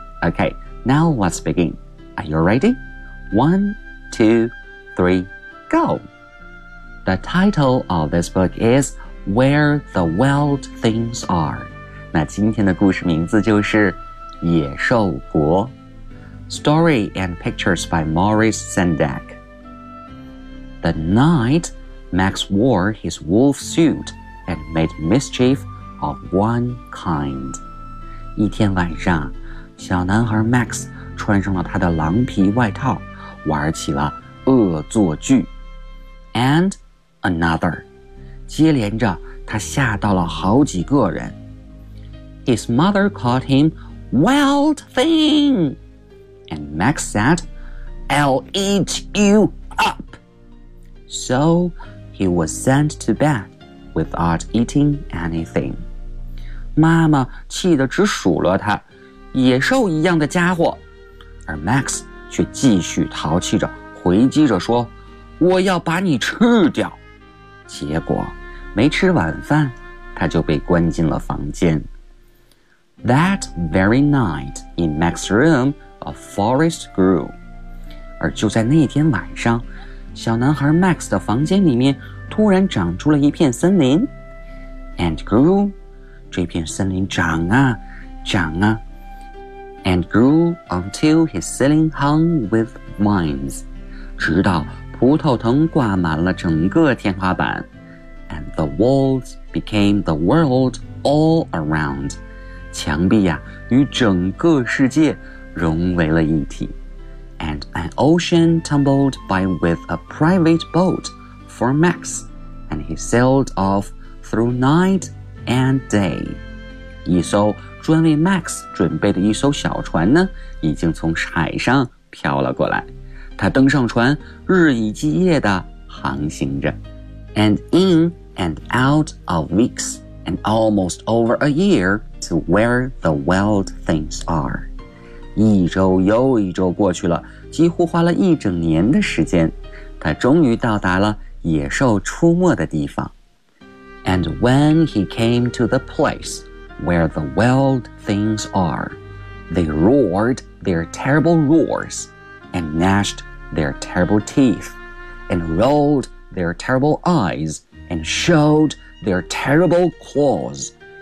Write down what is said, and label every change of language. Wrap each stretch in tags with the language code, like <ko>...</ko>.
<en>Okay, now let's begin. Are you ready? 1, 2, 3, go! The title of this book is... Where the Wild Things Are.</en> <zh>那今天的故事名字就是野兽国。</zh> <en>Story and pictures by Maurice Sendak. The night Max wore his wolf suit and made mischief of one kind.</en> <zh>一天晚上，小男孩 Max 穿上了他的狼皮外套，玩起了恶作剧。</zh> <en>And another.</en> <zh>接连着他吓到了好几个人。</zh> <en>His mother called him Wild Thing. And Max said, I'll eat you up. So he was sent to bed without eating anything.</en> <zh>妈妈气得直数落他，野兽一样的家伙。而 Max 却继续淘气着回击着说，我要把你吃掉。结果没吃晚饭，他就被关进了房间。</zh> <en>That very night in Max's room, a forest grew.</en> <zh>而就在那天晚上，小男孩 Max 的房间里面突然长出了一片森林。</zh> <en>And grew,</en> <zh>这片森林长啊，长啊。</zh> <en>And grew until his ceiling hung with vines.</en> <zh>直到葡萄藤挂满了整个天花板。</zh> <en>And the walls became the world all around.</en> <zh>墙壁呀、与整个世界融为了一体。</zh> <en>And an ocean tumbled by with a private boat for Max. And he sailed off through night and day.</en> <zh>一艘专为 Max 准备的一艘小船呢，已经从海上飘了过来。他登上船，日以继夜地航行着。</zh> <en>And in and out of weeks and almost over a year to where the wild things are.</en> <zh>一周又一周过去了，几乎花了一整年的时间，他终于到达了野兽出没的地方。</zh> <en>And when he came to the place where the wild things are, they roared their terrible roars. and gnashed their terrible teeth, and rolled their terrible eyes, and showed their terrible claws.</en>